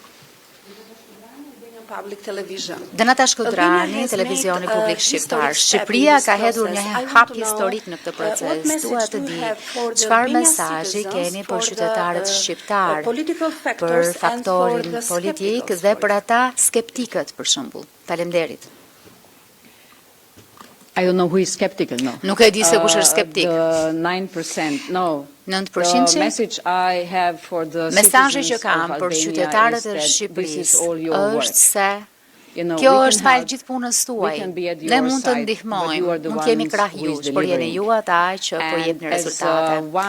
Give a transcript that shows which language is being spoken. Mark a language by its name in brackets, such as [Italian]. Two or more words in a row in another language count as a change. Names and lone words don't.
[Albanian] Dënata Shkodrani, televizioni publik shqiptar. Shqipëria ka hedhur një hap historik në këtë proces. Dua të di çfarë mesazhi keni për qytetarët shqiptar, për faktorin politik dhe për ata skeptikët për shembull. Faleminderit. [English] I don't know who is skeptical, no. [Albanian] Nuk e di se kush është skeptik. [English] 9%, no. [Albanian] 9%? Mesazhi që kam për qytetarët e Shqipërisë është se kjo është fal gjithë punës tuaj. Ne mund të ndihmojmë, mund të jemi krah jush, por jeni ju ata që po jepni rezultate.